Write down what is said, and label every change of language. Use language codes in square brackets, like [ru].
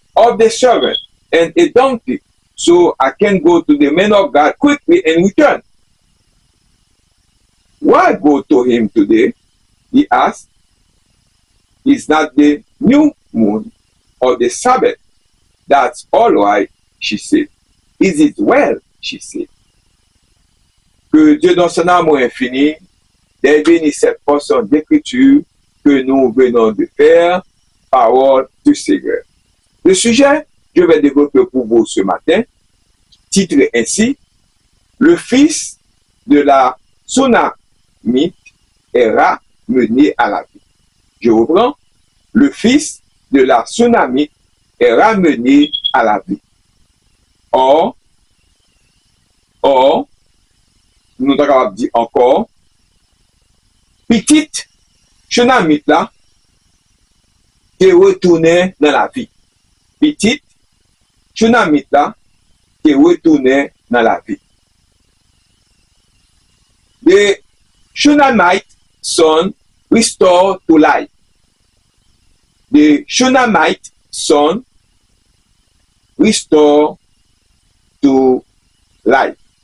[en] of the servant and a donkey, so I can go to the man of God quickly and return. Why go to him today? He asked. Is not the new moon or the Sabbath? That's all right, she said. Is it well? She said. [fr] Que Dieu dans son amour infini bénisse cette portion d'écriture que nous venons de faire, parole du Seigneur. Le sujet que je vais développer pour vous ce matin, titré ainsi, le fils de la Sunamite est ramené à la vie. Je reprends, le fils de la Sunamite est ramené à la vie. Or, nous sommes capables de dire encore, petite Sunamite là, qui est retourné dans la vie. Petite Sunamite là, qui est retourné dans la vie. [en] The Shunammite son restored to life. The Shunammite son restored to life.